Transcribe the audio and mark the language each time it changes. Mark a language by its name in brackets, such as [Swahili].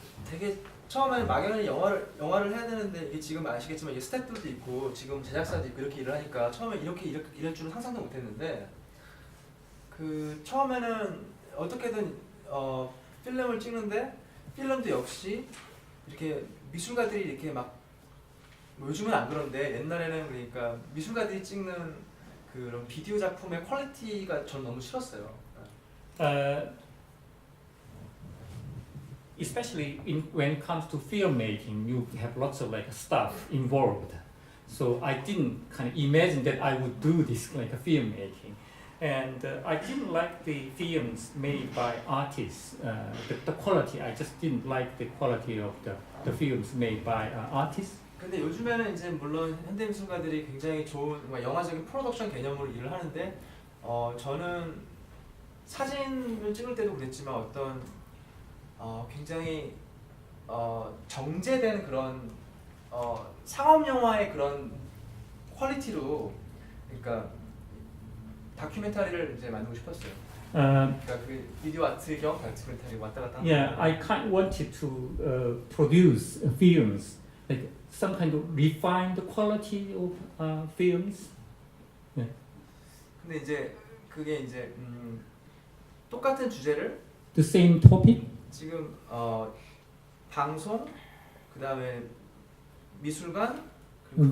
[Korean] 되게 처음에는 막연히 영화를 해야 되는데 이게 지금 아시겠지만 이게 스태프들도 있고 지금 제작사도 있고 이렇게 일을 하니까 처음에 이렇게 이럴 줄은 상상도 못했는데 그 처음에는 어떻게든 필름을 찍는데 필름도 역시 이렇게 미술가들이 이렇게 막 뭐 요즘은 안 그런데 옛날에는 그러니까 미술가들이 찍는 그런 비디오 작품의 퀄리티가 전 너무 싫었어요. [English] Especially when it comes to filmmaking, you have lots of like stuff involved. So I didn't kind of imagine that I would do this like a filmmaking, and I didn't like the films made by artists. The quality, I just didn't like the quality of the films made by artists. [Korean] 근데 요즘에는 이제 물론 현대미술가들이 굉장히 좋은 영화적인 프로덕션 개념으로 일을 하는데 저는 사진을 찍을 때도 그랬지만 어떤 굉장히 정제된 그런 상업 영화의 그런 퀄리티로 그러니까 다큐멘터리를 이제 만들고 싶었어요. 그러니까 그 비디오 아트 겸 다큐멘터리 왔다 갔다. [English] Yeah, I kind of wanted to produce films, like some kind of refined quality of films. Yeah. [Korean] 근데 이제 그게 이제 똑같은 주제를 [English] The same topic. [Korean] 지금 방송 그다음에 미술관 그리고